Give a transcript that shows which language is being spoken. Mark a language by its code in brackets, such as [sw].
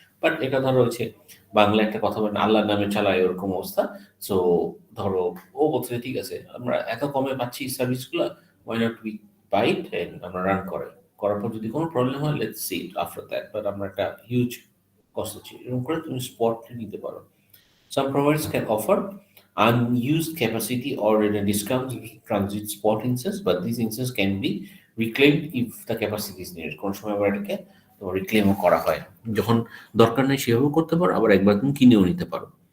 [bn] But এটা ধরো হচ্ছে বাংলা একটা কথা বলেন, আল্লাহর নামে চালায়, ওরকম অবস্থা। সো ধরো ও বলছে ঠিক আছে আমরা এত কমে পাচ্ছি সার্ভিসগুলো, [en] why not we buy it [bn] and আমরা রান করার পর যদি কোনো প্রবলেম হয় [en] let's see it after that, [bn] but আমরা একটা হিউজ কস্ট হচ্ছে এরকম করে তুমি স্পট নিতে পারো। [en] Some providers can offer unused capacity or in a discount transit spot instance, but these instances can be reclaimed if the capacity is needed. [bn] কোন সময় আবার এটাকে তোমার রিক্লেমও করা হয়, যখন দরকার নেই সেভাবেও করতে পারো, আবার একবার তুমি কিনেও নিতে পারো।